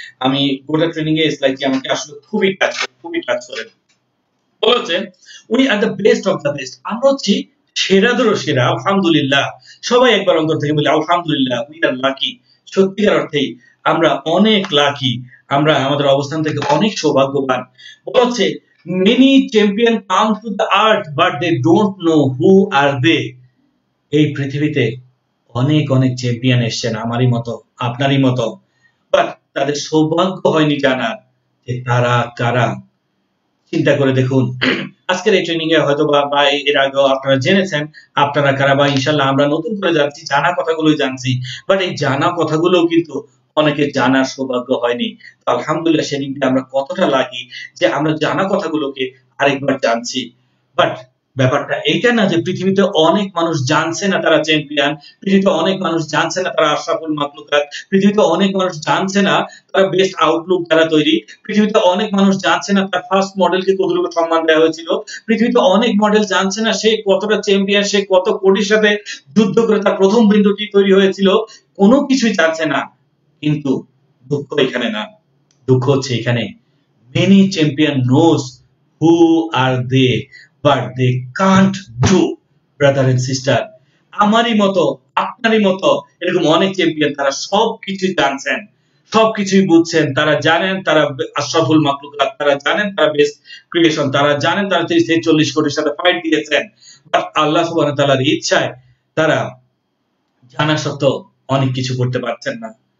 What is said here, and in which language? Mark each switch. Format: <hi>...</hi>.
<bn>আমি গোটা ট্রেনিং এ স্লাইডটি আমাকে আসলে খুবই টাচ করে। বলছে</bn> <en>we are the best</en> <bn>of the best. আমরা হচ্ছি সেরাদেরও সেরা। আলহামদুলিল্লাহ। সবাই একবার অন্তর থেকে বলি আলহামদুলিল্লাহ।</bn> <en>We are lucky.</en> <bn>সত্যিকার অর্থেই আমরা অনেক লাকি। আমরা আমাদের অবস্থান থেকে অনেক সৌভাগ্যবান।</bn> <en>বলছে many champion come to the earth but they don't know who are they।</en> <bn>এই পৃথিবীতে অনেক চ্যাম্পিয়ন এসেছেন আমারই মতো, আপনারই মতো, বাট তাদের সৌভাগ্য হয়নি জানার যে তারা কারা। চিন্তা করে দেখুন, আজকের এই ট্রেনিং এ হয়তো বা এর আগেও আপনারা জেনেছেন আপনারা কারা, বা ইনশাআল্লাহ আমরা নতুন করে জানছি, জানা কথাগুলোই জানছি, বাট এই জানা কথাগুলো কিন্তু অনেকে জানার সৌভাগ্য হয়নি। তো আলহামদুলিল্লাহ সেদিনকে আমরা কতটা লাগি যে আমরা জানা কথাগুলোকে আরেকবার জানছি। বাট ব্যাপারটা এইটা না যে পৃথিবীতে অনেক মানুষ জানছে না তারা চ্যাম্পিয়ন, পৃথিবীতে অনেক মানুষ জানছে না তারা আশরাফুল মাখলুকাত, পৃথিবীতে অনেক মানুষ জানছে না তারা বেস্ট আউটলুক দ্বারা তৈরি, পৃথিবীতে অনেক মানুষ জানছে না তার ফার্স্ট মডেলকে কতটুকু সম্মান দেওয়া হয়েছিল, পৃথিবীতে অনেক মডেল জানছে না সে কতটা চ্যাম্পিয়ন, সে কত কোটির সাথে যুদ্ধ করে তার প্রথম বিন্দুটি তৈরি হয়েছিল, কোনো কিছুই জানছে না। কিন্তু দুঃখ এখানে না, দুঃখ হচ্ছে এখানে</bn> <en>many champion knows who are they but they can't do।</en> <bn>Brother and sister, আমারই মতো আপনারই মতো এরকম অনেক চ্যাম্পিয়ন, তারা সবকিছু জানছেন, সবকিছুই বুঝছেন, তারা জানেন তারা আশরাফুল মাখলুকাত, তারা জানেন তারা বেস্ট ক্রিয়েশন, তারা জানেন তারা 30-40 কোটির সাথে ফাইট দিয়েছেন, বাট আল্লাহ সুবহানাহু ওয়া তাআলার ইচ্ছায় তারা জানা সত্ত্বেও অনেক কিছু করতে পারছেন না।</bn>